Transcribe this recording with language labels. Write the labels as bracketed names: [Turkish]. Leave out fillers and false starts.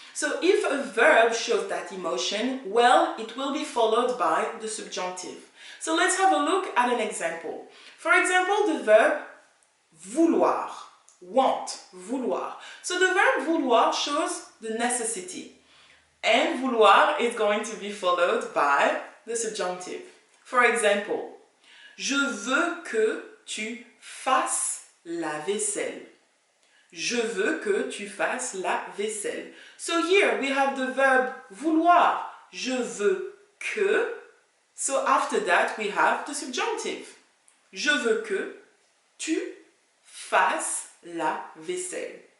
[English] So if a verb shows that emotion, well, it will be followed by the subjunctive. So let's have a look at an example. For example, the verb vouloir, want, vouloir. So the verb vouloir shows the necessity. And vouloir is going to be followed by the subjunctive. [French] For example, je veux que tu fasses la vaisselle. Je veux que tu fasses la vaisselle. [English] So here we have the verb vouloir. [French] Je veux que. [English] So after that we have the subjunctive. [French] Je veux que tu fasses la vaisselle.